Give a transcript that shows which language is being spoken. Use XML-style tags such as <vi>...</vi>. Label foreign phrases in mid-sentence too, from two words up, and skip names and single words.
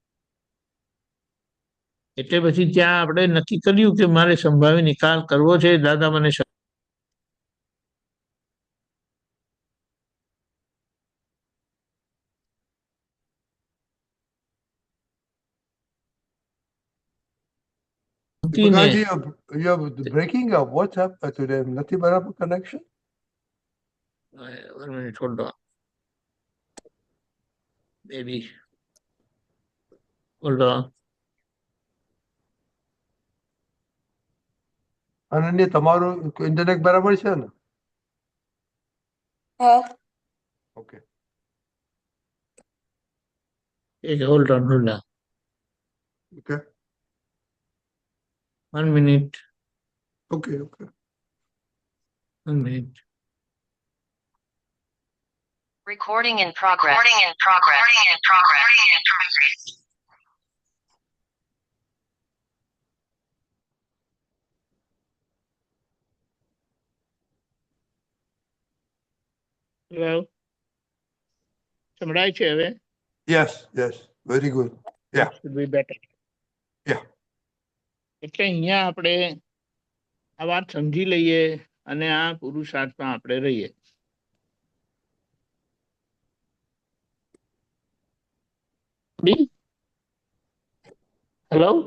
<gu>એટલે પછી ત્યાં આપણે નક્કી કર્યું કે મારે સંભાવી નિકાલ કરવો છે. દાદા મને મૂકીને</gu> <en>Dipakanji, you're breaking up. What's up today? Nothing but a connection? one minute, hold on. Maybe. Hold on.</en> <gu>અનન્ય તમારું ઇન્ટરનેટ બરાબર છે ને? હા ઓકે.</gu> <en>hold on, ઓકે. 1 minute, okay. okay. 1 minute. Recording in progress. Recording in progress. Recording in progress. Recording in progress. Hello?</en> <gu>સંભળાય છે હવે?</gu> <en>yes yes very good. ya Should be better. યા</en> <gu>એટલે અહીંયા આપણે આ વાત સમજી લઈએ અને આ પુરુષાર્થમાં આપણે રહીએ. હેલો,</gu>